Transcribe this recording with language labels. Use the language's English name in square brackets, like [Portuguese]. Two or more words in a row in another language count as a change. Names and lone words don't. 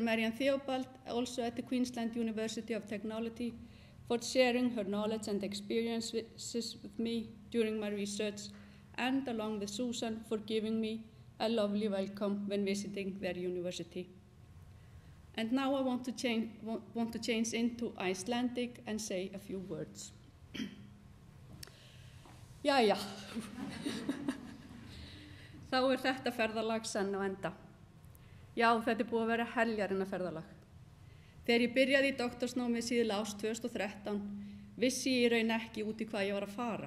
[English] Marianne Theobald, also at the Queensland University of Technology, for sharing her knowledge and experiences with me during my research, and along with Susan for giving me a lovely welcome when visiting their university. And now I want to change into Icelandic and say a few words. [Icelandic] Jæja, þá þetta ferðalag senn á enda. Já, þetta búið að vera heljarinnar ferðalag. Þegar ég byrjaði í doktorsnámi síðla árs 2013, vissi ég í raun ekki út í hvað ég var að fara.